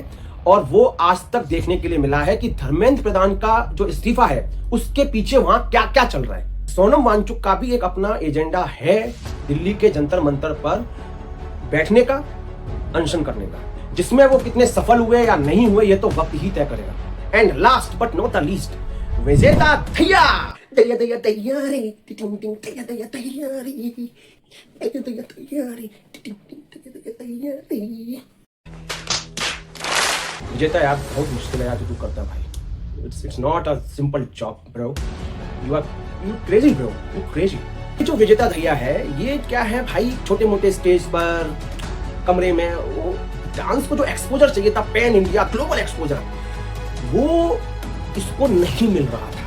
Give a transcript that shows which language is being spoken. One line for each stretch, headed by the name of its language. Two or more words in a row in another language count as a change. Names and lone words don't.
Hindi: और वो आज तक देखने के लिए मिला है कि धर्मेंद्र प्रधान का जो इस्तीफा है उसके पीछे वहां क्या क्या चल रहा है। सोनम वांगचुक का भी एक अपना एजेंडा है दिल्ली के जंतर मंतर पर बैठने का, अनशन करने का, जिसमें वो कितने सफल हुए या नहीं हुए ये तो वक्त ही तय करेगा।
English: And last but not the least,
Hindi: विजेता दहिया दहिया दहिया दहिया रे टिटिंग टिंग दहिया दहिया दहिया रे दहिया दहिया दहिया रे टिटिंग टिंग दहिया दहिया रे। विजेता यार बहुत मुश्किल है यार जो तू करता भाई।
English: It's not a simple job bro, you crazy bro, you crazy.
Hindi: जो विजेता दहिया है ये क्या है भाई, छोटे मोटे स्टेज पर कमरे में वो डांस को जो एक्सपोजर चाहिए था,
English: pan India global exposure,
Hindi: वो इसको नहीं मिल रहा था।